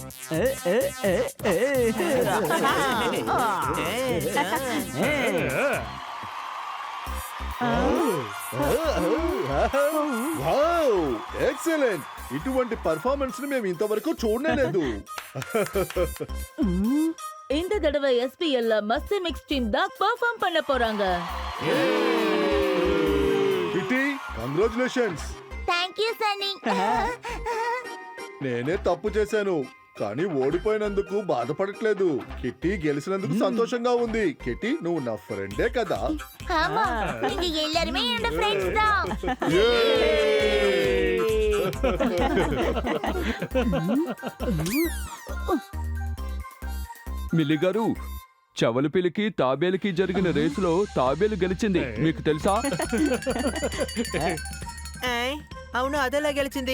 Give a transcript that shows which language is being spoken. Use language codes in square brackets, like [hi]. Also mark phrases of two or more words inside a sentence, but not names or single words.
[en] ఏ, ఏ, ఏ, ఏ. wow excellent [te] ఇటువంటి పర్ఫార్మెన్స్ ని మేము ఇంతవరకు చూడలేదు. [ta] இந்த தடவை SPL [en] must mix team [ta] தான் பெர்ஃபார்ம் பண்ண போறாங்க. [te] కిట్టి కంగ్రాచులేషన్స్. [en] thank you Sunny. [te] నేనే తప్పు చేశాను కానీ ఓడిపోయినందుకు బాధపడట్లేదు. కిట్టి గెలిచినందుకు సంతోషంగా ఉంది. కిట్టి నువ్వు నా ఫ్రెండే కదా. [ta] ஆமா, நீங்க எல்லாரும் என்னோட ஃப்ரெண்ட்ஸ் தான். [te] మిల్లి గారు చవలపిలికి తాబేలుకి జరిగిన రేసులో తాబేలు గెలిచింది మీకు తెలుసా? ఏయ్, అవును అదెలా గెలిచింది?